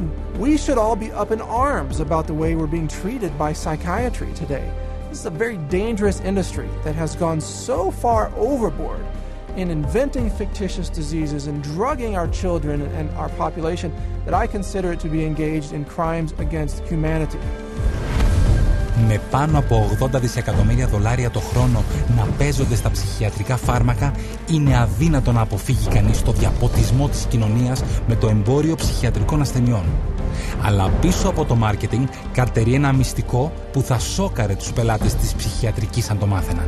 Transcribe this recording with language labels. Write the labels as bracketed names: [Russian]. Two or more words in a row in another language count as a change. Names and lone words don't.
[English] We should all be up in arms about the way we're being treated by psychiatry today. This is a very dangerous industry that has gone so far overboard in inventing fictitious diseases and drugging our children and our population that I consider it to be engaged in crimes against humanity. [Greek] Με πάνω από 80 δισεκατομμύρια δολάρια το χρόνο να παίζονται στα ψυχιατρικά φάρμακα, είναι αδύνατο να αποφύγει κανείς το διαποτισμό της κοινωνίας με το εμπόριο ψυχιατρικών ασθενειών. Αλλά πίσω από το μάρκετινγκ καρτερεί ένα μυστικό που θα σόκαρε τους πελάτες της ψυχιατρικής αν το μάθαιναν.